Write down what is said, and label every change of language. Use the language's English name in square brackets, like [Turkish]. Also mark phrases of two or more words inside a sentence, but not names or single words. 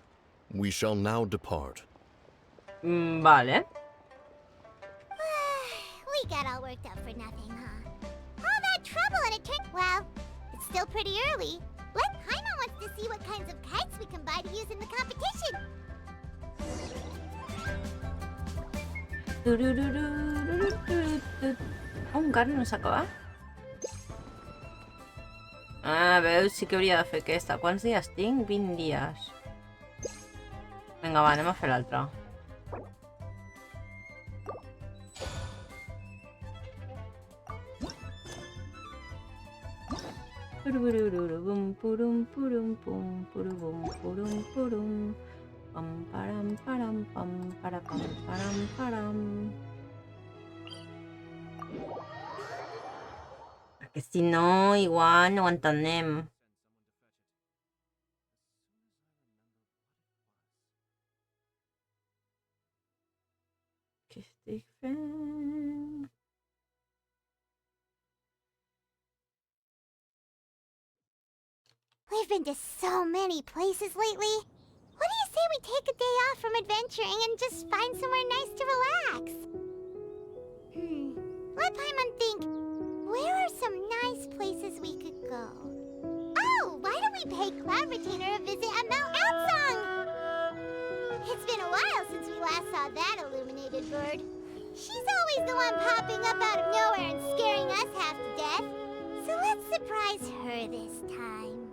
[English] We shall now depart. Vale. We got all worked up for nothing, huh? All that trouble and it turned... Well, it's still pretty early. Let Paimon wants to see what kinds of kites we can buy to use in the competition. [Catalan] Encara no s'acaba? Ah, veus, sí que hauria de fer aquesta. Quants dies tinc? 20 dies. Vinga, va, anem a fer l'altra. Purum purum purum pum purum purum purum pam param param pam para pam param param. Perquè si no, igual no ho entenem. Què estic fent? [English] We've been to so many places lately. What do you say we take a day off from adventuring and just find somewhere nice to relax? Let Paimon think. Where are some nice places we could go? Oh, why don't we pay Cloud Retainer a visit at Mount Outsong? It's been a while since we last saw that illuminated bird. She's always the one popping up out of nowhere and scaring us half to death. So let's surprise her this time.